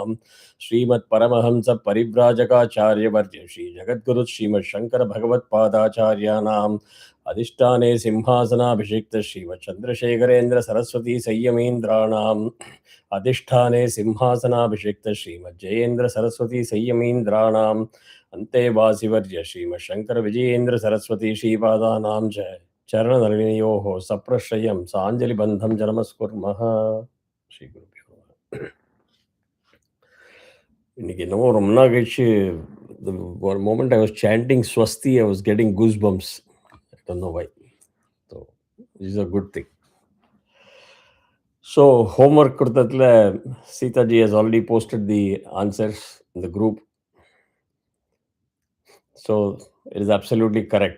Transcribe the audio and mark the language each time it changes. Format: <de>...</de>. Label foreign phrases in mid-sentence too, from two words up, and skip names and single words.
<sa>श्रीमत्परमहंस परिव्राजकाचार्यवर्य श्री जगद्गुरु श्रीमच्छंकर भगवत्पादाचार्याणां अधिष्ठाने सिंहासनाभिषिक्त श्रीमच्चंद्रशेखरेन्द्र सरस्वती संयमीन्द्राणाम् अधिष्ठाने सिंहासनाभिषिक्त श्रीमज्जयेन्द्र सरस्वती संयमीन्द्राणाम् अन्तेवासिवर्य श्रीमच्छंकर विजयेन्द्र सरस्वती श्रीपादानां च चरणनलिनयोः सप्रश्रयं साञ्जलिबन्धं च नमस्कुर्मः. श्रीगुरुभ्यो நமः.</sa> <ta>இன்னைக்கு என்னமோ ரொம்ப நாள் கழிச்சு</ta> <en>the one moment I was chanting Swasti, I was getting goosebumps. I don't know why. So this is a good thing. So homework கொடுத்ததுல Sita ji has already posted the answers in the group. So it is absolutely correct.</en>